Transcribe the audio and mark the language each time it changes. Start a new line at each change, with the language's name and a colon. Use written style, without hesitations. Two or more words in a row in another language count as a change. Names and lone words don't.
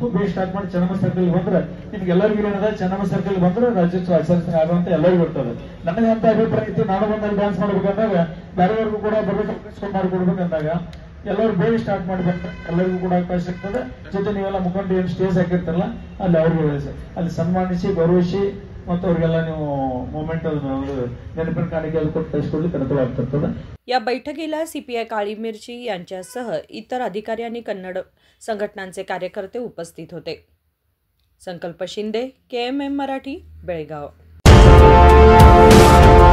Kannada: ಬೇಗ ಸ್ಟಾರ್ಟ್ ಮಾಡಿ ಚೆನ್ನಮ್ಮ ಸರ್ಕಲ್ ಬಂದ್ರೆ ನಿಮ್ಗೆ ಎಲ್ಲರಿಗೂ ಏನದ, ಚೆನ್ನಮ್ಮ ಸರ್ಕಲ್ ಬಂದ್ರೆ ರಾಜ್ಯೋತ್ಸವ ಆಚರಣೆ ಆಗುವಂತ ಎಲ್ಲರಿಗೂ ಇರ್ತದೆ। ನನಗೆ ಅಂತ ಅಭಿಪ್ರಾಯ ಇತ್ತು, ನಾನು ಬಂದಲ್ಲಿ ಡ್ಯಾನ್ಸ್ ಮಾಡ್ಬೇಕಂದಾಗ ಬೇರೆಯವ್ರಿಗೂ ಕೂಡ ಬರ್ಬೇಕು ಅವಕಾಶ ಮಾಡಿಕೊಡ್ಬೇಕಂದಾಗ ಎಲ್ಲರೂ ಬೇಗ ಸ್ಟಾರ್ಟ್ ಮಾಡಿ ಬಂದ್ರೆ ಎಲ್ಲರಿಗೂ ಕೂಡ ಅವಕಾಶ ಇರ್ತದೆ। ಜೊತೆ ನೀವೆಲ್ಲ ಮುಖಂಡ ಏನು ಸ್ಟೇಜ್ ಹಾಕಿರ್ತಾರಲ್ಲ ಅಲ್ಲಿ ಅವ್ರಿಗೆ ಅಲ್ಲಿ ಸನ್ಮಾನಿಸಿ ಗೌರವಿಸಿ ಮತ್ತು ಅವ್ರಿಗೆಲ್ಲ ನೀವು ಮೊಮೆಂಟೋ ನೆನಪಿನ ಕಾಣಿಕೆ ಕೊಟ್ಟು ಕಳಿಸಿಕೊಳ್ಳಿಕ್ಕೆ ಅನುಕೂಲ ಆಗ್ತಿರ್ತದೆ।
Marathi: या बैठकीला सीपीआय काळी मिरची यांच्यासह इतर अधिकारी आणि कन्नड संघटनांचे कार्यकर्ते उपस्थित होते। संकल्प शिंदे, KMM मराठी, बेळगाव।